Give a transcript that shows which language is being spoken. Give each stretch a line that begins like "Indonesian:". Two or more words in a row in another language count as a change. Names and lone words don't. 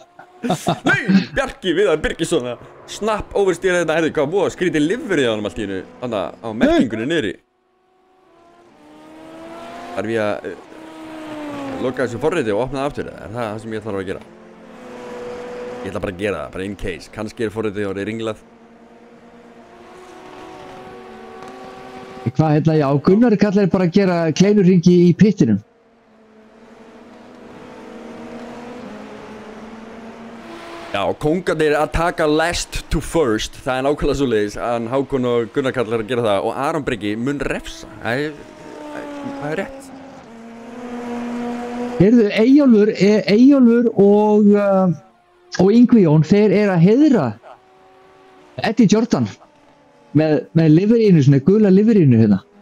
Icelandic: Nei, Bjarki Viðar Birgisson að snapp overstýra þetta, erðu hvað búið að skrítið liver í honum allt í hennu, þannig á merkingunni niðri. Þarf ég að loka þessu forriti og opna það aftur, er það sem ég ætla að gera? Ég ætla bara að gera það, bara
English: in case,
Icelandic: kannski er forritið orðið ringlað. Hvað hérna, já, Gunnar kallar bara að gera kleinurringi í pittinum. Já, kóngarnir að taka
English: last to first,
Icelandic: það er nákvæmlega svoleiðis að Hákon og Gunnar kallar að gera það og Aron Breki mun refsa, það er rétt. Heyrðu, Eyjólfur og Yngvi Jón, þeir eru að heiðra Eddie Jordan með liverínu, svona gula liverínu hérna.